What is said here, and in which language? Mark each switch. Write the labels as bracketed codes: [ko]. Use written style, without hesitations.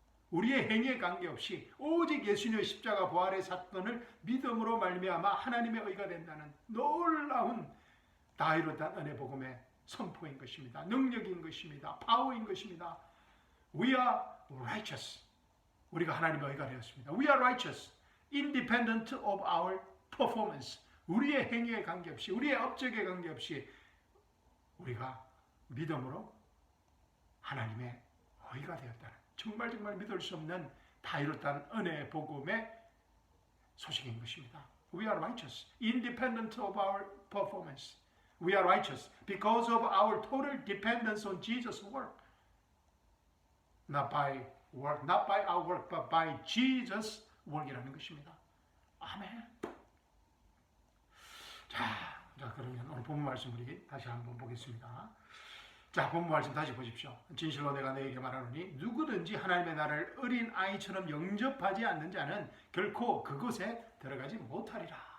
[ko] 우리의 행위에 관계없이 오직 예수님의 십자가 부활의 사건을 믿음으로 말미암아 하나님의 의가 된다는 놀라운 다 이뤘다는 은혜 복음의 선포인 것입니다. 능력인 것입니다. 파워인 것입니다. [en] We are righteous. [ko] 우리가 하나님의 의가 되었습니다. [en] We are righteous, independent of our performance. [ko] 우리의 행위에 관계없이, 우리의 업적에 관계없이 우리가 믿음으로 하나님의 의가 되었다는, 정말 믿을 수 없는 다 이뤘다는 은혜의 복음의 소식인 것입니다. [en] We are righteous, independent of our performance. We are righteous because of our total dependence on Jesus' work. Not by work, not by our work, but by Jesus' work [ko] 이라는 것입니다. 아멘. 자, 그러면 오늘 본문 말씀 우리 다시 한번 보겠습니다. 자, 본문 말씀 다시 보십시오. 진실로 내가 너에게 말하노니 누구든지 하나님의 나라를 어린 아이처럼 영접하지 않는 자는 결코 그곳에 들어가지 못하리라.